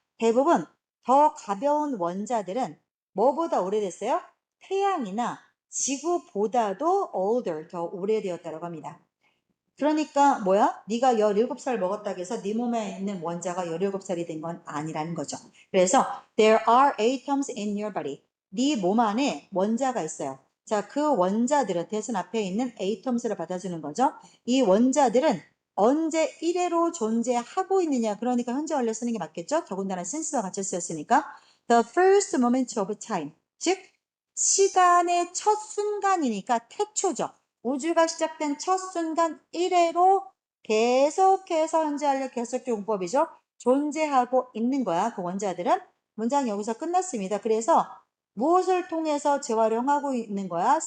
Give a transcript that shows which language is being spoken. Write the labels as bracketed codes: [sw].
[ko] 대부분 더 가벼운 원자들은 뭐보다 오래됐어요? 태양이나 지구보다도 older, 더 오래되었다고 합니다. 그러니까 뭐야? 네가 17살 먹었다고 해서 네 몸에 있는 원자가 17살이 된 건 아니라는 거죠. 그래서 [en] there are atoms in your body. [ko] 네 몸 안에 원자가 있어요. 자, 그 원자들은 대신 앞에 있는 atoms를 받아주는 거죠. 이 원자들은 언제 1회로 존재하고 있느냐. 그러니까 현재 완료 쓰는 게 맞겠죠? 더군다나 since와 같이 쓰였으니까 [en] the first moment of time. [ko] 즉 시간의 첫 순간이니까 태초죠. 우주가 시작된 첫 순간 1회로 계속해서 현재 완료 계속적 용법이죠. 존재하고 있는 거야. 그 원자들은. 문장 여기서 끝났습니다. 그래서 무엇을 통해서 재활용하고 있는 거야?